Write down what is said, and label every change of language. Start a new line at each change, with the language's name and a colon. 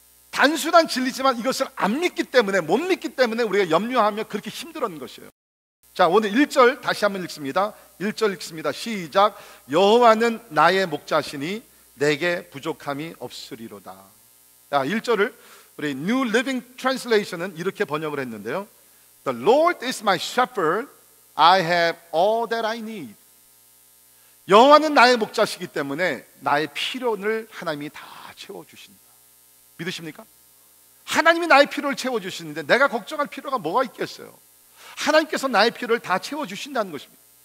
Korean: 단순한 진리지만 이것을 안 믿기 때문에, 못 믿기 때문에 우리가 염려하며 그렇게 힘들었는 것이에요. 자, 오늘 1절 다시 한번 읽습니다. 1절 읽습니다. 시작. 여호와는 나의 목자시니 내게 부족함이 없으리로다. 자, 1절을 우리 New Living Translation은 이렇게 번역을 했는데요.
English: The Lord is my shepherd, I have all that I need.
Korean: 여호와는 나의 목자시기 때문에 나의 필요를 하나님이 다 채워주신다. 믿으십니까? 하나님이 나의 필요를 채워주시는데 내가 걱정할 필요가 뭐가 있겠어요? 하나님께서 나의 필요를 다 채워주신다는 것입니다.